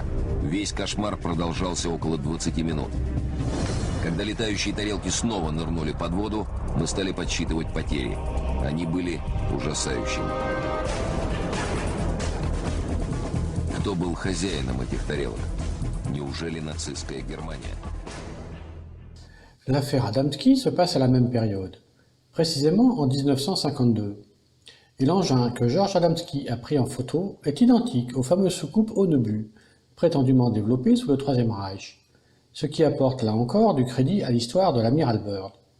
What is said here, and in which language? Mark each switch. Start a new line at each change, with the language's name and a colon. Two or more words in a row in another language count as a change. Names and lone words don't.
Russian: Весь кошмар продолжался около 20 минут. Когда летающие тарелки снова нырнули под воду, мы стали подсчитывать потери. Они были ужасающими. кто был хозяином этих тарелок? Неужели нацистская Германия?
French: L'affaire Adamski se passe à la même période, précisément en 1952. Et l'engin que Georges Adamski a pris en photo est identique aux fameuses soucoupes Onnebu, prétendument développées sous le Troisième Reich, ce qui apporte là encore du crédit à l'histoire de l'amiral Byrd.